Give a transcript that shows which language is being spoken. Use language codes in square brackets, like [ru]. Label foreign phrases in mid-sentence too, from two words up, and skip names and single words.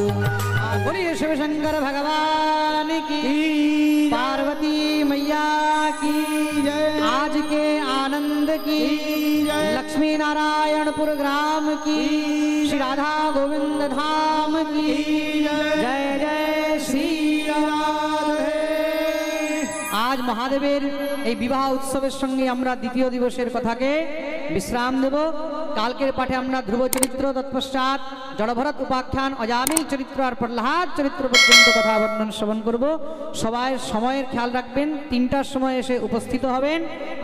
[hi] बोलिए शिव शंकर भगवान की, पार्वती मैया की जय आज के आनंद की, लक्ष्मी नारायणपुर ग्राम की, श्री राधा गोविंद धाम की जय जय श्री राधे। [bn] আজ মহাদেবের এই বিবাহ উৎসবের সঙ্গে আমরা দ্বিতীয় দিবসের কথাকে বিশ্রাম দেব। কালকের পাঠে আমরা ধ্রুব চরিত্র তৎপশ্চাৎ জড়ভরত উপাখ্যান অজামিল চরিত্র আর প্রহ্লাদ চরিত্র পর্যন্ত কথা বর্ণন শ্রবণ করব। সবাই সময়ের খেয়াল রাখবেন, 3টার সময় এসে উপস্থিত হবেন।